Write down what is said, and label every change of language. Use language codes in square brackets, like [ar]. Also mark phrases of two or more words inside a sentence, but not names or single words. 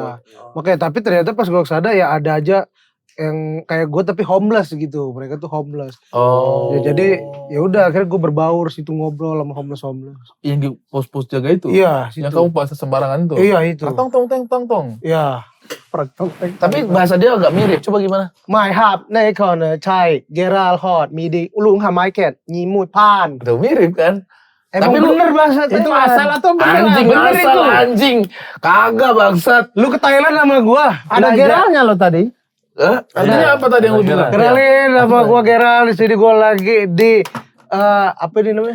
[id] Makanya tapi ternyata pas gue kesana ya ada aja yang kayak gue tapi homeless gitu. Mereka tuh homeless. Oh. Ya, jadi ya udah akhirnya gue berbaur situ ngobrol sama homeless. Yang di pos-pos jaga itu. Iya, situ. Yang kamu puasa sembarangan itu. Iya itu. Tong. Iya. Tapi bahasa dia agak mirip. Coba gimana? My hub ในคอนใช่เกราลฮอดมีดีลุงหาไม้เก็ตญีมูดพาน Tuh mirip kan? Emang Tapi lu- bener bahasa Itu Thailand. asal atau beneran? Anjing bener asal itu. anjing. Kagak bangsat. Lu ke Thailand sama gua. Ada geralnya lo tadi. Artinya apa tadi yang lu bilang? Kenalin sama gua Geral di sini gua lagi di apa ini namanya?